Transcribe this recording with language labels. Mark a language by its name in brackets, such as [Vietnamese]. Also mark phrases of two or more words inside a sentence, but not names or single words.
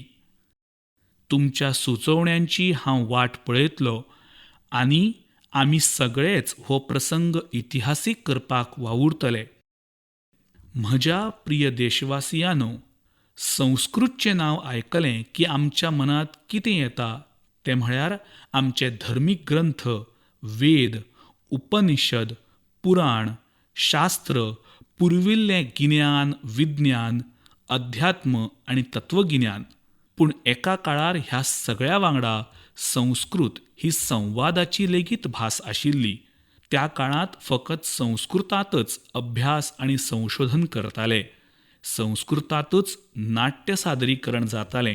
[Konkani] तुमच्या सुचोवण्यांची हांव वाट पळयतलों आनी आमी सगळेच हो प्रसंग इतिहासीक करपाक वावुरतले. म्हज्या प्रिय देशवासियांनो, संस्कृतचें नांव आयकलें की आमच्या मनांत कितें येता तें म्हळ्यार आमचे धर्मीक ग्रंथ, वेद, उपनिषद, पुराण, शास्त्र, पुर्विल्लें गिन्यान, विज्ञान, अध्यात्म आनी तत्वगिन्यान. पूण एका काळार ह्या सगळ्या वांगडा संस्कृत ही संवादाची लेगीत भास आशिल्ली. त्या काळात फकत संस्कृतांतच अभ्यास आनी संशोधन करताले. संस्कृतांतच नाट्य सादरीकरण जातालें.